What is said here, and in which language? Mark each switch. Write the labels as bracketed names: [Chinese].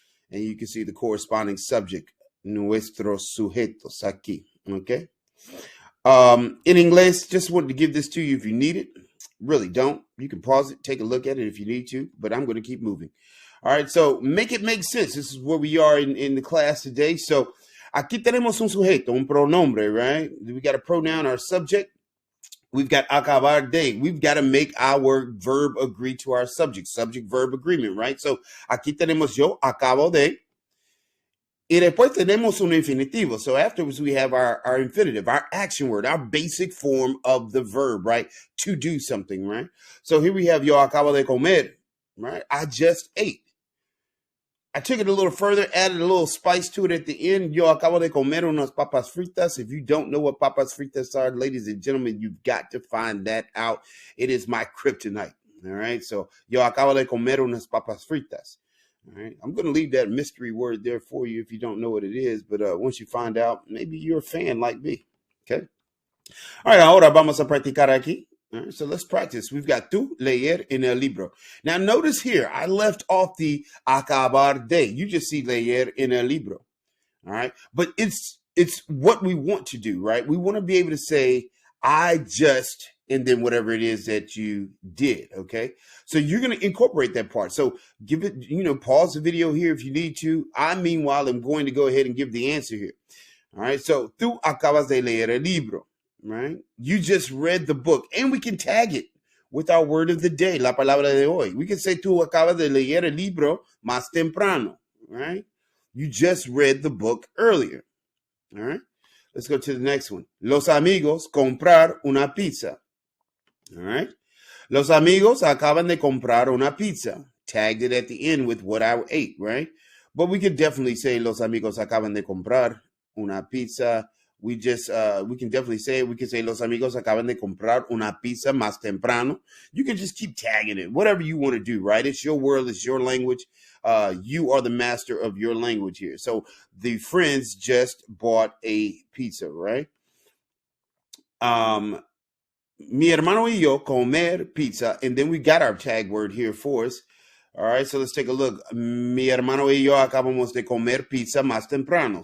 [English] And you can see the corresponding subject, [Spanish] nuestros sujetos aquí, [English] okay? In English, just wanted to give this to you if you need it. Really don't. You can pause it, take a look at it if you need to, but I'm going to keep moving. All right, so make it make sense. This is where we are in the class today. [Spanish] So aquí tenemos un sujeto, un pronombre, right? [English] We got a pronoun, our subject. We've got acabar de. We've got to make our verb agree to our subject, subject-verb agreement, right? [Spanish] So aquí tenemos yo, acabo de. Y después tenemos un infinitivo. [English] So afterwards, we have our infinitive, our action word, our basic form of the verb, right? To do something, right? So here we have [Spanish] yo acabo de comer, [English] right? I just ate. I took it a little further, added a little spice to it at the end. [Spanish] Yo acabo de comer unas papas fritas. [English] If you don't know what papas fritas are, ladies and gentlemen, you've got to find that out. It is my kryptonite, all right? So [Spanish] yo acabo de comer unas papas fritas. [English] All right, I'm going to leave that mystery word there for you if you don't know what it is. But once you find out, maybe you're a fan like me. Okay. All right, [Spanish] ahora vamos a practicar aquí. [English] All right, so let's practice. We've got [Spanish] tú leer en el libro. [English] Now, notice here, I left off the acabar de. You just see leer en el libro. All right, but it's what we want to do, right? We want to be able to say, I just, and then whatever it is that you did, okay? So you're going to incorporate that part. So give it, pause the video here if you need to. I, meanwhile, am going to go ahead and give the answer here. All right, so [Spanish] tú acabas de leer el libro, right? [English] You just read the book, and we can tag it with our word of the day, [Spanish] la palabra de hoy. [English] We can say [Spanish] tú acabas de leer el libro más temprano, right? [English] You just read the book earlier, all right? Let's go to the next one. [Spanish] Los amigos comprar una pizza. [English] All right. [Spanish] Los amigos acaban de comprar una pizza. [English] Tagged it at the end with what I ate, right? But we could definitely say [Spanish] los amigos acaban de comprar una pizza. [English] We can definitely say it. We can say [Spanish] los amigos acaban de comprar una pizza más temprano. [English] You can just keep tagging it, whatever you want to do, right? It's your world, it's your language. You are the master of your language here. So the friends just bought a pizza, right? [Spanish] Mi hermano y yo comer pizza. [English] And then we got our tag word here for us. All right, so let's take a look. [Spanish] Mi hermano y yo acabamos de comer pizza más temprano.